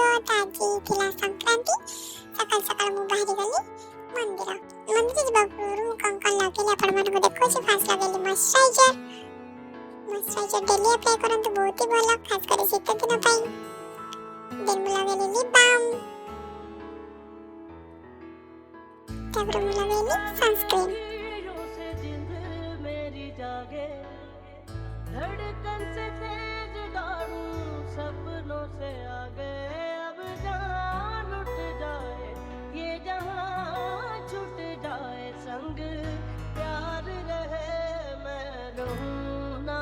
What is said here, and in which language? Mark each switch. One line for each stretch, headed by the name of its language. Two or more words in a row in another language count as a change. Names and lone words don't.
Odia: ତ ଆଜି ଥିଲା ସଂକ୍ରାନ୍ତି, ସକାଳୁ ସକାଳୁ ମୁଁ ବାହାରି ଗଲି ମନ୍ଦିର ଯିବା ପୂର୍ବରୁ ମୁଁ କ'ଣ କ'ଣ ଲଗେଇଲି ଆପଣମାନଙ୍କୁ ଦେଖାଉଛି। ଫାର୍ଷ୍ଟ ଲଗେଇଲି ମଶ୍ଚରାଇଜର
English: daily apply
Odia: କରନ୍ତୁ, ବହୁତ ହି ଭଲ, ଖାସ କରି ଶୀତ ଦିନ ପାଇଁ। ଦେନ୍ ମୁଁ ଲଗେଇଲି
English: lip balm,
Odia: ତାପରେ ମୁଁ ଲଗେଇଲି ସନସ୍କ୍ରିନ୍।
Hindi: धड़कन से तेज दौड़ूं सपनों से आगे, अब जान उठ जाए ये जहां छूट जाए, संग प्यार रहे मैं रहूं ना।